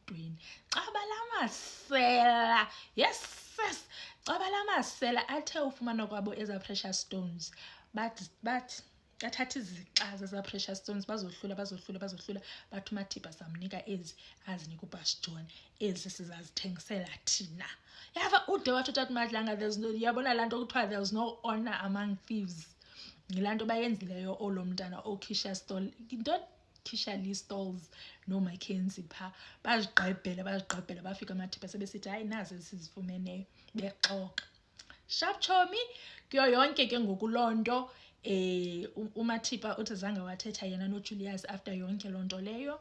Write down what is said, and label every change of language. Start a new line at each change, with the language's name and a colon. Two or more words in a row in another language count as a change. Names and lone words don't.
Xhosa: Xa balama lamasela, yes, caba lamasela athe ufumana kwabo eza-precious stones bathi bathatha izixa zeza-precious stones bazohlula bathi uMathipa samnika ezi azinika uBus John, ezi sizazithengisela thina. Yava ude wathi uTata Madlanga, yabona laa nto kuthiwa
English: there's no honor among thieves.
Xhosa: Yilaa nto bayenzileyo olomntana okhisha stall, don't Kisha Lee Stalls no Mackenzie pha bazigqebhela bafika aMathipa sebesithi hayi nazi esizifumeneyo bexoxa sharp chomi kuyo yonke ke ngokulonto. uMathipa uthi zange wathetha yena noJulius after yonke lonto leyo.